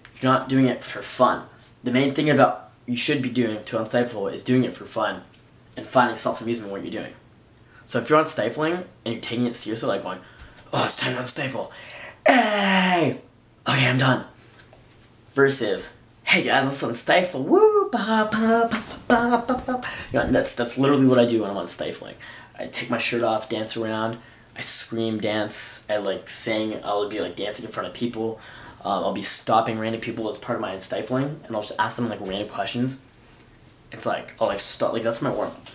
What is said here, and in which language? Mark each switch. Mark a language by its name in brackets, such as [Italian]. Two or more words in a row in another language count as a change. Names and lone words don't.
[English] You're not doing it for fun. The main thing about you should be doing to unstifle is doing it for fun and finding self-amusement in what you're doing. So if you're unstifling and you're taking it seriously, like going, oh, it's time to unstifle. Hey! Okay, I'm done. Versus, hey guys, let's unstifle. Woo! Ba, ba, ba, ba, ba, ba. You know, that's literally what I do when I'm unstifling. I take my shirt off, dance around, I scream, dance, I like sing, I'll be like dancing in front of people. I'll be stopping random people as part of my unstifling, and I'll just ask them like random questions. It's like, I'll like stop, like that's my warm up.